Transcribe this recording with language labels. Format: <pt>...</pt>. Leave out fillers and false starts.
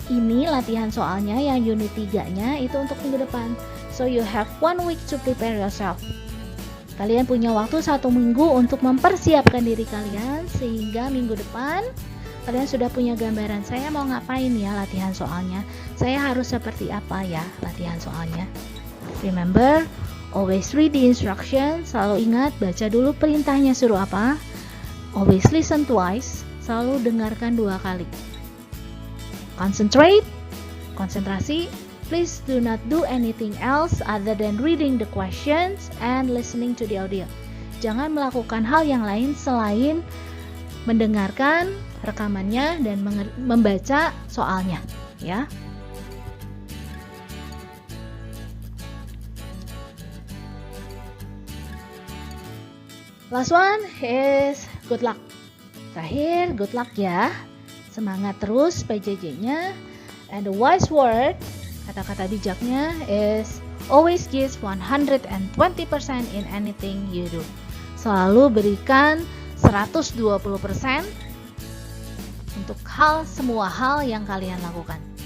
<id>Ini latihan soalnya yang unit 3-nya itu untuk minggu depan.</id> <en>So you have 1 week to prepare yourself.</en> <id>Kalian punya waktu 1 minggu untuk mempersiapkan diri kalian, sehingga minggu depan kalian sudah punya gambaran, saya mau ngapain ya latihan soalnya, saya harus seperti apa ya latihan soalnya.</id> <en>Remember, always read the instruction.</en> <id>Selalu ingat, baca dulu perintahnya suruh apa.</id> <en>Always listen twice.</en> <id>Selalu dengarkan 2 kali.</id> <en>Concentrate.</en> <id>Konsentrasi.</id> <en>Please do not do anything else other than reading the questions and listening to the audio.</en> <id>Jangan melakukan hal yang lain selain mendengarkan rekamannya dan membaca soalnya, ya.</id> <en>Last one is good luck.</en> <id>Terakhir,</id> <en>good luck ya.</en> <id>Semangat terus PJJ-nya.</id> <en>And the wise word,</en> <id>kata-kata bijaknya</id> <en>is always give 120% in anything you do.</en> <id>Selalu berikan 120% untuk semua hal yang kalian lakukan.</id>